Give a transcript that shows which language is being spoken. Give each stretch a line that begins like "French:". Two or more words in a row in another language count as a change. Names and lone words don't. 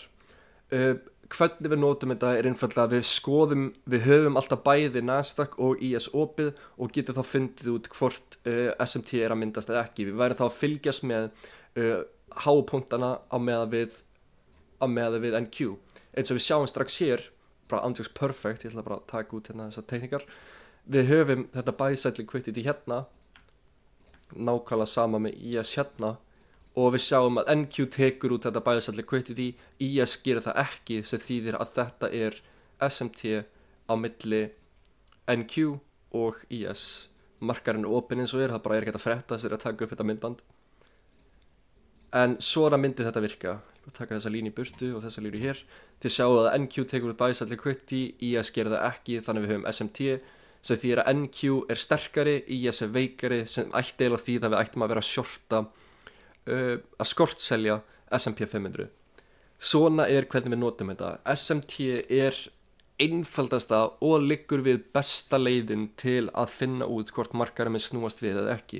Icelandic: Hvernig við notum þetta er einfaldlega að við höfum alltaf bæði Nasdaq og IS opið og getum þá fundið út hvort SMT er að myndast eða ekki. Við værum þá að fylgjast með hápunktana á meðan við NQ. Eins og við sjáum strax hér, bara andjóks perfect, ég ætla bara að taka út hérna þessar teknikar. Við höfum þetta
English: buy side liquidity
Icelandic: hérna, nákvæmlega sama með IS hérna, og við sjáum að NQ tekur út þetta
English: buy side liquidity,
Icelandic: IS gerir það ekki, sem þýðir að þetta er SMT á milli NQ og IS. Markarinn er opinn eins og það bara er ekki að frétta sér að taka upp þetta myndband. En svona myndi þetta virka. Ég taka þessa línu í burtu og þessa línu hér. Þið sjáum að NQ tekur út
English: buy side liquidity,
Icelandic: IS gerir það ekki, þannig við höfum SMT, sem þýðir að NQ er sterkari, IS er veikari, sem ætti eiginlega því að við ættum að vera að shorta, að skortselja S&P 500. Svona er hvernig við notum þetta. SMT er einfaldasta og liggur við besta leiðin til að finna út hvort markaðurinn mun snúast við eða ekki.